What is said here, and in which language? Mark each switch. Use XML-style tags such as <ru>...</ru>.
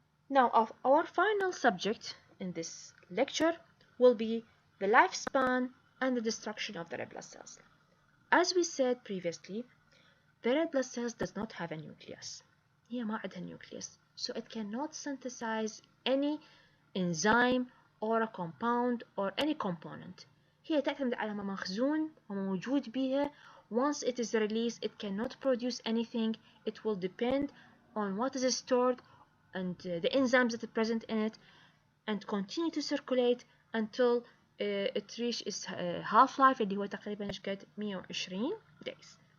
<en>Now, our final subject in this lecture will be the lifespan and the destruction of the red blood cells. As we said previously, the red blood cells does not have a nucleus.</en> <ar>هي ما عندها</ar> <en>nucleus, so it cannot synthesize any enzyme or a compound or any component.</en> <ar>هي تعتمد على ما مخزون وموجود بها.</ar> <en>Once it is released, it cannot produce anything. It will depend on what is stored and the enzymes that are present in it, and continue to circulate until it reaches its half-life</en> <ar>اللي هو تقريبا قد</ar> <en>120 days.</en>